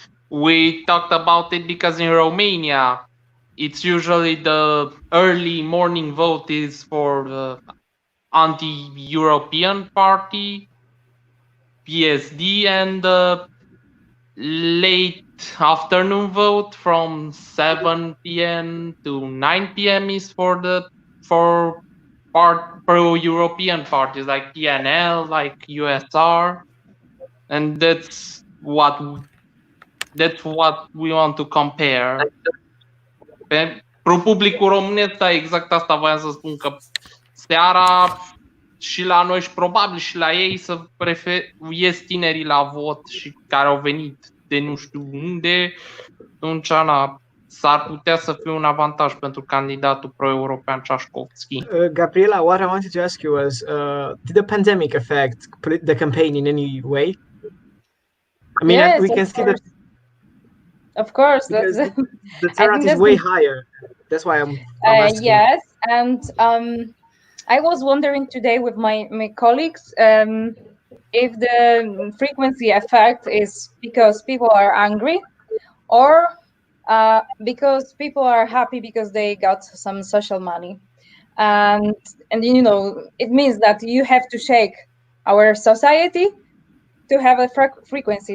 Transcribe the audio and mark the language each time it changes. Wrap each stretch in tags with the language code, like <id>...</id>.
<en>We talked about it because in Romania, it's usually the early morning vote is for the anti-European party, PSD, and the late afternoon vote from 7 p.m. to 9 p.m. is for pro-European parties like PNL, like USR, and that's what we want to compare.</en> <ro>Pentru publicul românesc, exact asta voiam să spun, că seara și la noi și probabil și la ei ies tinerii la vot și care au venit de nu știu unde, atunci s-ar putea să fie un avantaj pentru candidatul pro-european Trzaskowski.</ro> <en>Gabriela, what I wanted to ask you was, did the pandemic affect the campaign in any way? I mean, yes, we can see that. Of course, the turnout is way higher. That's why I'm asking. Yes, and I was wondering today with my colleagues if the frequency effect is because people are angry, or because people are happy because they got some social money, and it means that you have to shake our society to have a frequency.</en>